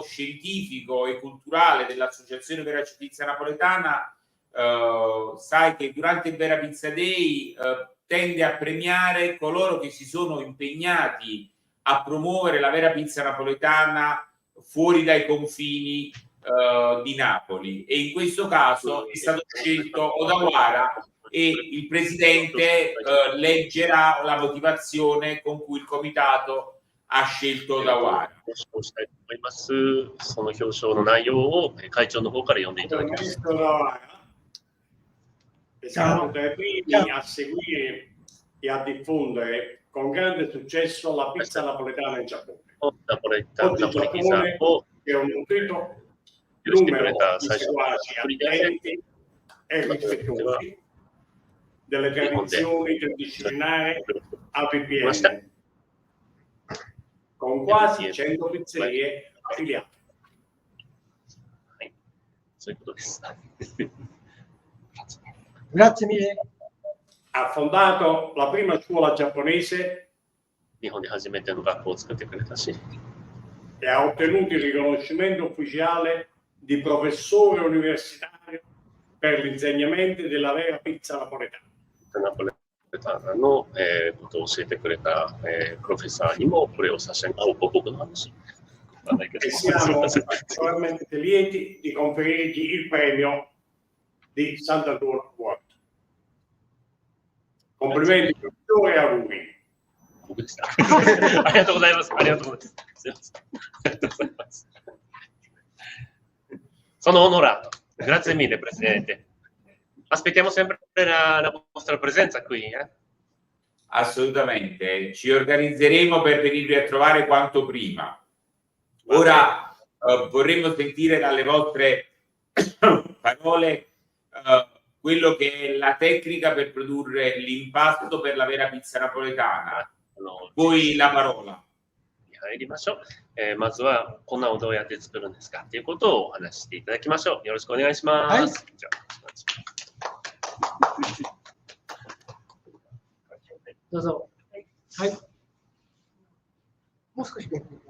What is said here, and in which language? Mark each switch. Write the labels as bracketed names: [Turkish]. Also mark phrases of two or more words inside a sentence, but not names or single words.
[Italian] scientifico e culturale dell'associazione Vera Pizza Napoletana sai che durante il Vera Pizza Day tende a premiare coloro che si sono impegnati a promuovere la vera pizza napoletana fuori dai confini di Napoli, e in questo caso è stato scelto Odawara e il presidente leggerà la motivazione con cui il comitato ha scelto Odawara. [Japanese] その表彰の内容を会長の方から読んでいただきます。 [Italian] Siamo tra i primi a seguire e a diffondere con grande successo la pizza napoletana in Giappone. Oggi il Giappone è un nutrito numero di seguaci attenti e rispettosi delle tradizioni del disciplinare APPN, con quasi 100 pizzerie affiliate. [Japanese] そういうことです。 [Italian] Grazie mille. Ha fondato la prima scuola giapponese [Japanese] 日本で初めての学校を作ってくれたし、 [Italian] e ha ottenuto il riconoscimento ufficiale di professore universitario per l'insegnamento della vera pizza napoletana. [Japanese] ナポレタンのことを教えてくれたプロフェッサーにもこれを差し上げ、僕の話。 [Italian] E siamo particolarmente lieti di conferirgli il premio di Santa World. Complimenti, professore, e auguri. [Japanese] 僕でした。ありがとうございます。ありがとうございます。すいません。ありがとうございます。 [Italian] Sono onorato. Grazie mille, Presidente. Aspettiamo sempre la vostra presenza qui. Assolutamente, ci organizzeremo per venirvi a trovare quanto prima. Ora vorremmo sentire dalle vostre parole quello che è la tecnica per produrre l'impasto per la vera pizza napoletana. Voi la parola. [Japanese] 入りましょう。まずは粉をどうやって作るんですかということをお話ししていただきましょう。よろしくお願いします。はい、じゃあどうぞ。はい。もう少しね。